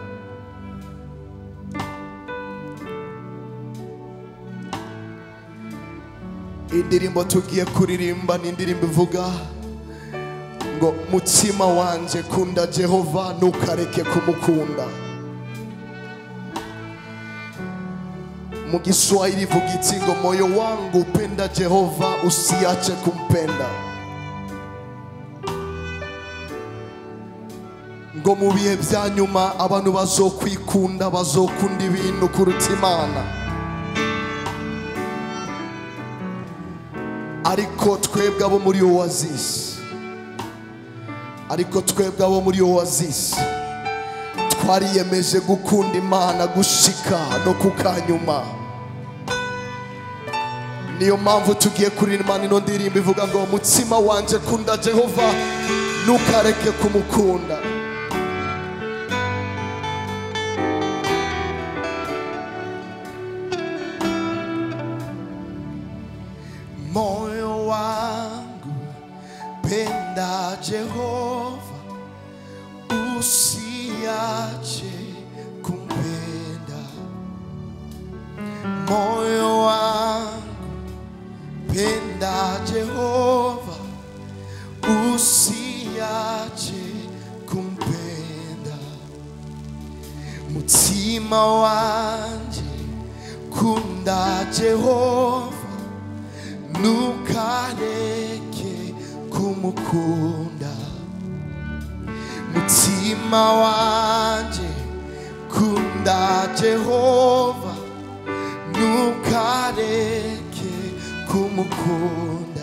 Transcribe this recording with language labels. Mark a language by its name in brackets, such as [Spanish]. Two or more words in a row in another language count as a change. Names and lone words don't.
[Rundi] Indirimbo tugiye kuririmba ni indirimbo ivuga ngo mutima wanje kunda Jehova ntukareke kumukunda. Mu Kiswahili ivuga iti ngo [Swahili] moyo wangu penda Jehova usiache kumpenda. [Rundi] Ngo mu bihe bya nyuma abantu bazokwikunda, bazokunda ibintu kuruta Imana. Ariko twebwe abo muri Oasis, twariyemeje gukunda Imana gushika no kukanyuma. Niyo mpamvu tugiye kuririmba ino ndirimbo ivuga ngo mutima wanje kunda Jehova ntukareke kumukunda. [Swahili] Moyo wangu penda Jehova usiache kumpenda. Moyo wangu penda Jehova usiache kumpenda. [Rundi] Mutima wanje kunda Jehova ntukareke kumukunda. Mutima wanje kunda Jehova ntukareke kumukunda.